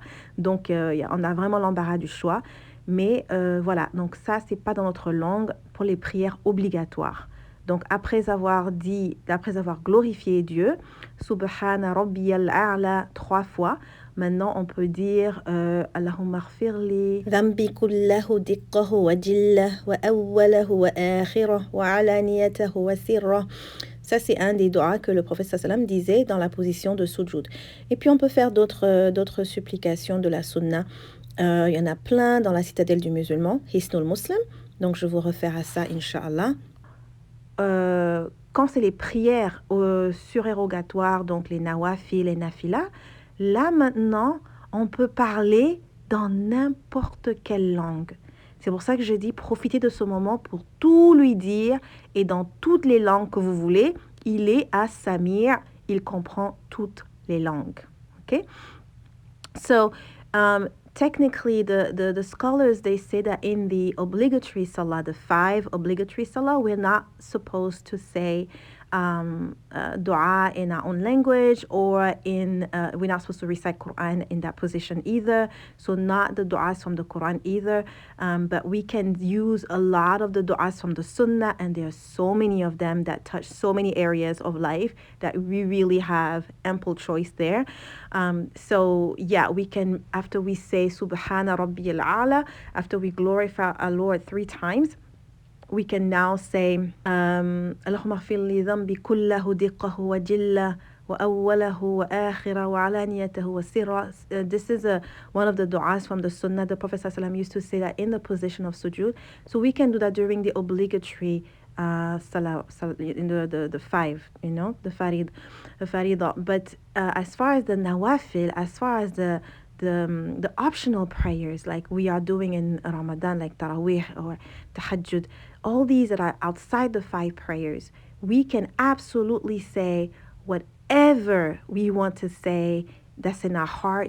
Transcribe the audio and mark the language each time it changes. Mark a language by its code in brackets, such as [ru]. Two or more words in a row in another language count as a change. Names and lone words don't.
[fr] Donc, on a vraiment l'embarras du choix. Mais voilà, donc ça, c'est pas dans notre langue pour les prières obligatoires. Donc, après avoir glorifié Dieu, [ar] سبحان ربي الأعلى [fr] 3 fois, maintenant, on peut dire [ar] اللهم اغفر لي ذنبي كله دقه وجله وأوله وآخره وعلانيته وسره. [fr] Ça, c'est un des doigts que le prophète sallam disait dans la position de sujoud. Et puis, on peut faire d'autres supplications de la sunna. Il y en a plein dans la citadelle du musulman, Hisnul Muslim. Donc, je vous réfère à ça, Inch'Allah. Quand c'est les prières surérogatoires, donc les nawafil, les nafila, là, maintenant, on peut parler dans n'importe quelle langue. C'est pour ça que je dis, profitez de ce moment pour tout lui dire. Et dans toutes les langues que vous voulez, il est à Samir. Il comprend toutes les langues. Okay? [en] So, technically, the scholars, they say that in the obligatory salah, the 5 obligatory salah, we're not supposed to say dua in our own language, or we're not supposed to recite Quran in that position either. So not the du'as from the Quran either, but we can use a lot of the du'as from the Sunnah, and there are so many of them that touch so many areas of life that we really have ample choice there. So yeah, we can, after we say [ar] سبحان ربي الأعلى, [en] after we glorify our Lord 3 times, we can now say [ar] اللهم اغفر لي ذنبي كله دقه وجله وأوله وآخره وعلانيته وسره. [en] This is one of the du'as from the Sunnah. The Prophet ﷺ used to say that in the position of sujood. So we can do that during the obligatory in the five, the farida. But as far as the nawafil, as far as the optional prayers like we are doing in Ramadan, like Tarawih or Tahajjud, all these that are outside the five prayers, we can absolutely say whatever we want to say that's in our heart.